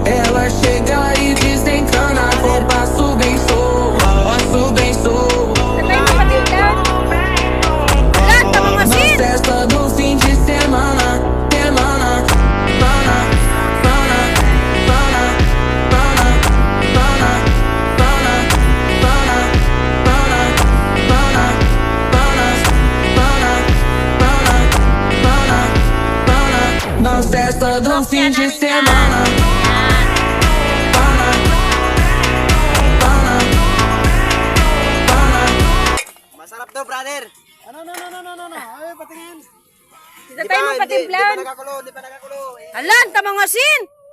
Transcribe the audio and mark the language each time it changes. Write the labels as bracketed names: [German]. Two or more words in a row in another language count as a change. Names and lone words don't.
[Portuguese] Ela chega e desencana com passo bem solto, passo bem solto. Na festa do fim de semana, semana, pana, pana, pana, pana, pana, pana, pana, pana, pana, pana, pana, pana. Na festa do fim de semana. [Filipino] Masarap daw, brother. Ano? Ay, patingin. Hindi tayo magpatimplan. Hindi pa nakakulo. Alan, tamang asin!